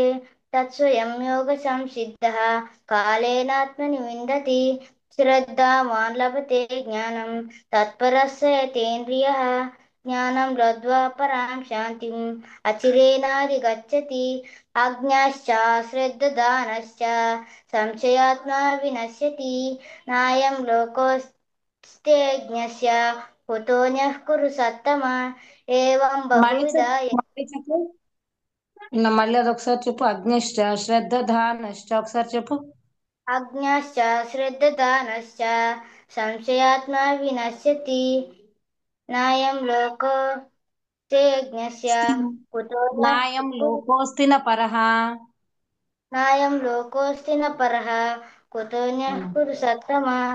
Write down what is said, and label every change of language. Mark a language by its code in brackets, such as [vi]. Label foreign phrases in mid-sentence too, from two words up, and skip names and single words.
[sa] तत्स्वयं योगसंसिद्धः कालेनात्मनि विन्दति श्रद्धावान् लभते ज्ञानं तत्परः स यतेन्द्रियः ज्ञानं लब्ध्वा परां शान्तिम् अचिरेणाधिगच्छति अज्ञाश्च श्रद्धदानश्च संशयात्मा विनश्यति नायं लोकोऽस्त्यज्ञस्य कुतोऽन्यः कुरु सत्तम एवं [te] మళ్ళీ [sa] बहुविध [te] చెప్పు మళ్ళీ చెప్పు మళ్ళీ అదొకసారి చెప్పు. [sa] అగ్నిష్ట శ్రద్ధ ధానష్ట [te] ఒకసారి చెప్పు. [sa] अज्ञाश्च श्रद्धदानश्च संशयात्मा विनश्यति नायं लोकोऽस्त्यज्ञस्य कुतोऽन्यः నాయం कुरु లోకోస్తిన పరహ. नायं लोकोऽस्ति न परः कुतोऽन्यः कुरु सत्तम